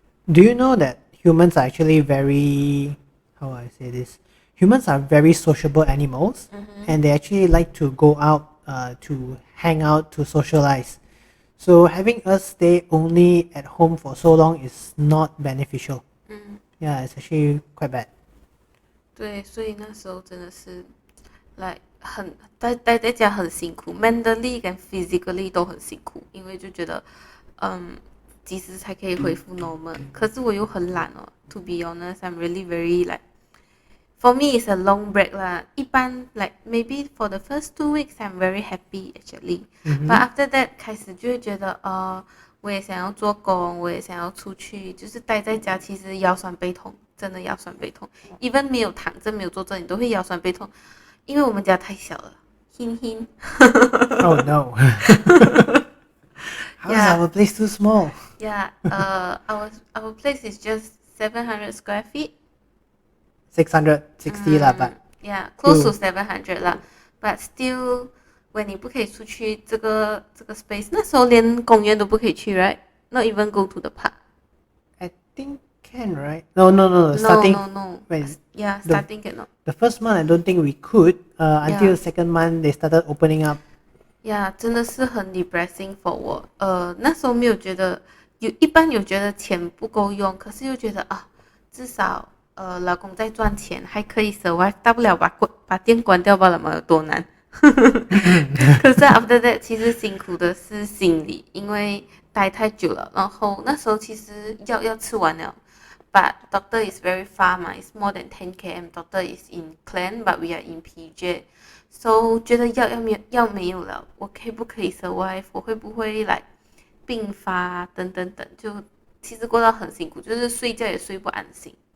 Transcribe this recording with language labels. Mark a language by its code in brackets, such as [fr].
[en] Do you know that humans are actually very, how do I say this? Humans are very sociable animals, and they actually like to go out to hang out, to socialize. So having us stay only at home for so long is not beneficial. Yeah, it's actually quite bad. [zh] 对，所以那时候真的是 like 待在家很辛苦 ，mentally 跟 physically 都很辛苦，因为就觉得几时才可以恢复 normal？可是我又很懒哦。 [en] To be honest, I'm really very like. For me, it's a long break 啦。一般 like maybe for the first 2 weeks, I'm very happy actually. [zh] But after that 开始就会觉得我也想要做工，我也想要出去，就是待在家，其实腰酸背痛，真的腰酸背痛。 Even 没有躺着，没有坐着，你都会腰酸背痛，因为我们家太小了。 hin. [en] Oh no. How is our place too small? Yeah. Our place is just 700 square feet. 660 lah, but yeah, close to 700 lah. [zh] But still, when 你不可以出去这个 space， 那时候连公园都不可以去 right? [en] Not even go to the park. I think can, right? No. Starting, no. When Yeah, starting cannot. The first month I don't think we could. Until the second month they started opening up. [zh] Yeah, 真的是很 depressing for 我。那时候没有觉得一般有觉得钱不够用，可是又觉得至少老公在赚钱，还可以 survive， 大不了把店关掉罢了嘛，有多难？可是 after that 其实辛苦的是心理，因为待太久了，然后那时候其实药要吃完了。 [en] But doctor is very far 嘛 it's more than 10 km. Doctor is in Klang, but we are in PJ. [zh] So 觉得药没有了，我可不可以 survive？我会不会来病发等等等？就其实过到很辛苦，就是睡觉也睡不安心。